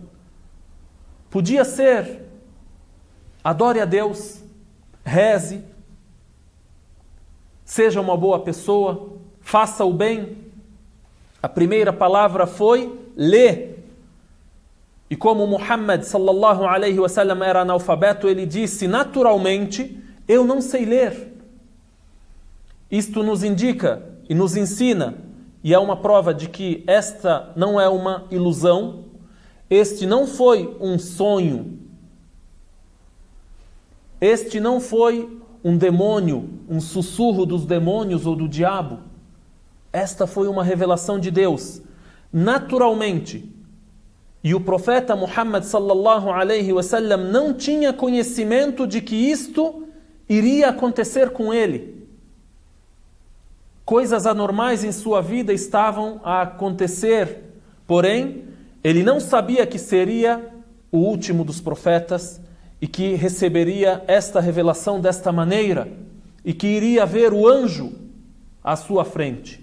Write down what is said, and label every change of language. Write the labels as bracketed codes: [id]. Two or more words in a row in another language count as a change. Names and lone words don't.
[pt] Podia ser, adore a Deus, reze, seja uma boa pessoa, faça o bem. A primeira palavra foi lê. E como Muhammad [ar] صلى الله عليه وسلم [pt] era analfabeto, ele disse, naturalmente, eu não sei ler. Isto nos indica e nos ensina, e é uma prova de que esta não é uma ilusão, este não foi um sonho, este não foi um demônio, um sussurro dos demônios ou do diabo. Esta foi uma revelação de Deus, naturalmente. E o profeta Muhammad [ar] صلى الله عليه وسلم [pt] não tinha conhecimento de que isto iria acontecer com ele. Coisas anormais em sua vida estavam a acontecer, porém, ele não sabia que seria o último dos profetas e que receberia esta revelação desta maneira e que iria ver o anjo à sua frente.